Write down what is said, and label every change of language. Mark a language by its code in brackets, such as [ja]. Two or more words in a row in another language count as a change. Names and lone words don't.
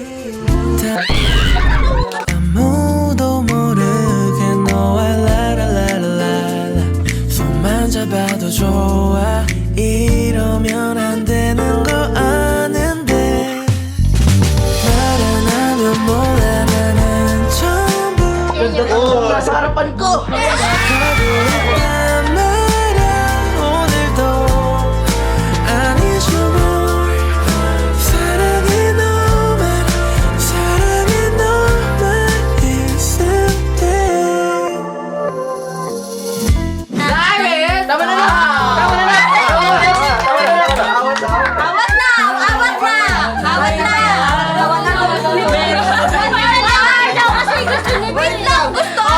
[ko] 아무도 모르게 너와 라라라라라 손만 잡아도 좋아 이러면 안 되는 거 아는데 말안 하면 몰라 나는 전부 [tl] Sa harapan ko. [ko] 거부했단 말야 오늘도 [en] I need you more [ko] 사랑이 너만 있을 때 [tl] Tama na! Wait lang, gusto ko.